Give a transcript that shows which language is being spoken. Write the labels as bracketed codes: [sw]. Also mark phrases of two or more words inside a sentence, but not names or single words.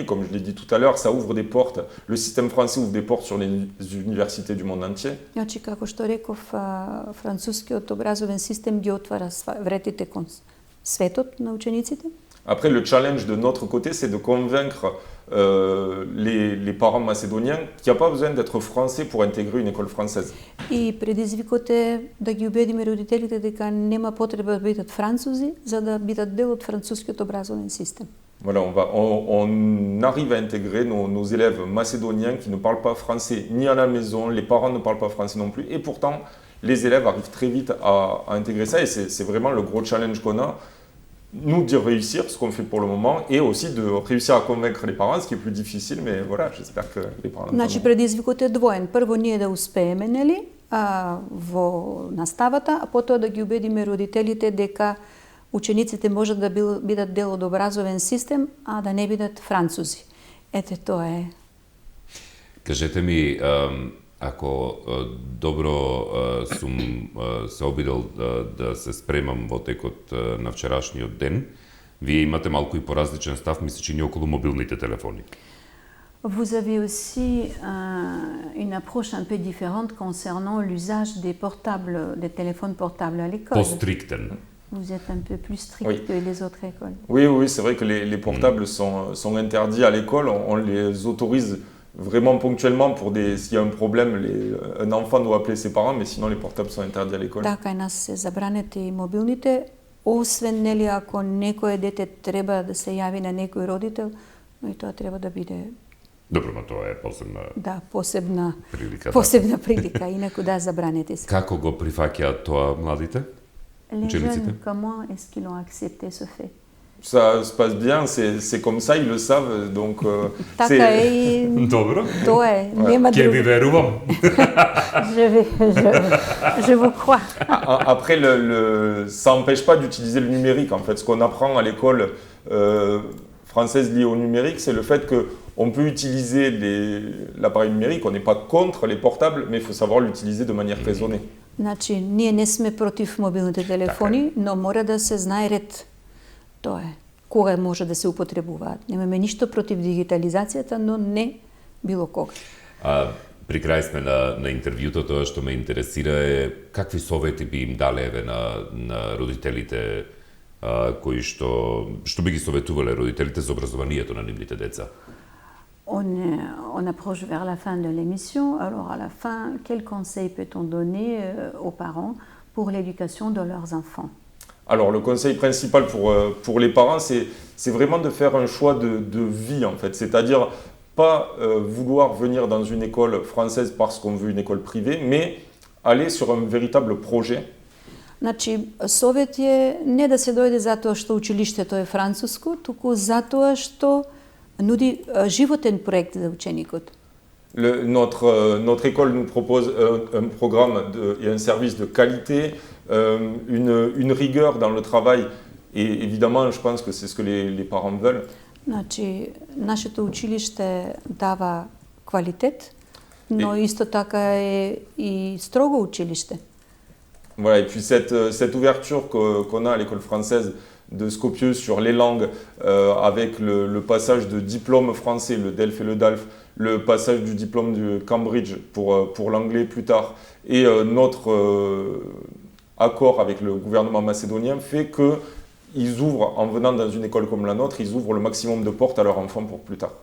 [fr] Comme je l'ai dit tout à l'heure, ça ouvre des portes. Le système français ouvre des portes sur les universités du monde entier. [mk] Значи, како што реков, францускиот образовен систем ги отвара вратите кон светот на учениците. [fr] Après, le challenge de notre côté, c'est de convaincre les parents macédoniens qu'il n'y a pas besoin d'être français pour intégrer une école française. [mk] И предизвикот е да ги убедиме родителите дека нема потреба да бидат французи за да бидат дел од францускиот образовен систем. [fr] Voilà, on arrive à intégrer nos élèves macédoniens qui ne parlent pas français ni à la maison, les parents ne parlent pas français non plus, et pourtant les élèves arrivent très vite à intégrer ça, et c'est vraiment le gros challenge qu'on a. Nous, de réussir ce qu'on fait pour le moment, et aussi de réussir à convaincre les parents, ce qui est plus difficile, mais voilà, j'espère que les parents... [mk] Значи, предизвикот е двоен. Прво ние да успееме, нели, во наставата, а потоа да ги убедиме родителите дека учениците можат да бидат дел од образовен систем, а да не бидат французи. Ете, тоа е. Кажете ми, ако добро сум се обидел да се спремам во текот на вчерашниот ден, вие имате малку и поразличен став, ми се чини, околу мобилните телефони. [fr] Vous avez aussi une approche un peu différente concernant l'usage des portables, des téléphones portables à l'école. [mk] По-стриктен. [fr] Vous êtes un peu plus strict Oui. que les autres écoles. Oui, c'est vrai que les portables sont interdits à l'école, on les autorise vraiment ponctuellement pour s'il y a un problème, un enfant doit appeler ses parents, mais sinon les portables sont interdits à l'école. [mk] Да, кај нас се забранети и мобилните, освен нели ако некое дете треба да се јави на некој родител, но и тоа треба да биде Добро, но тоа е посебна посебна прилика, инаку да забранети се. Како го прифаќаат тоа младите? [fr] Les [mk] Учениците? [fr] jeunes, comment est-ce qu'ils ont accepté ce fait? Ça se passe bien, c'est comme ça, ils le savent, donc [mk] Така е и Добро. тоа е, нема Ќе ви друго. верувам. [fr] Je vous crois. Après, ça n'empêche pas d'utiliser le numérique. En fait, ce qu'on apprend à l'école française liée au numérique, c'est le fait qu'on peut utiliser l'appareil numérique. On n'est pas contre les portables, mais il faut savoir l'utiliser de manière raisonnée. [mk] Значи, ние не сме против мобилните телефони, но мора да се знае ред. Тоа е. Кога може да се употребуваат. Немаме ништо против дигитализацијата, но не било кога. При крај сме на интервјуто, тоа што ме интересира е какви совети би им дале еве на родителите кои што би ги советувале родителите за образованието на нивните деца? [fr] On approche vers la fin de l'émission. Alors, à la fin, quel conseil peut-on donner aux parents pour l'éducation de leurs enfants? Alors, le conseil principal pour les parents, c'est vraiment de faire un choix de vie, en fait. C'est-à-dire, pas vouloir venir dans une école française parce qu'on veut une école privée, mais aller sur un véritable projet. [mk] Значи, совет е не да се дојде затоа што училиштето е француско, туку затоа што нуди животен проект за ученикот. [fr] Notre école nous propose un programme et un service de qualité, une rigueur dans le travail, et évidemment, je pense que c'est ce que les parents veulent. [mk] Значи, нашето училиште дава квалитет, но исто така е и строго училиште. [fr] Voilà, et puis cette ouverture qu'on a à l'école française de Skopje sur les langues, avec le passage de diplôme français, le DELF et le DALF, le passage du diplôme de Cambridge pour l'anglais plus tard, et notre accord avec le gouvernement macédonien fait qu'ils ouvrent, en venant dans une école comme la nôtre, ils ouvrent le maximum de portes à leurs enfants pour plus tard.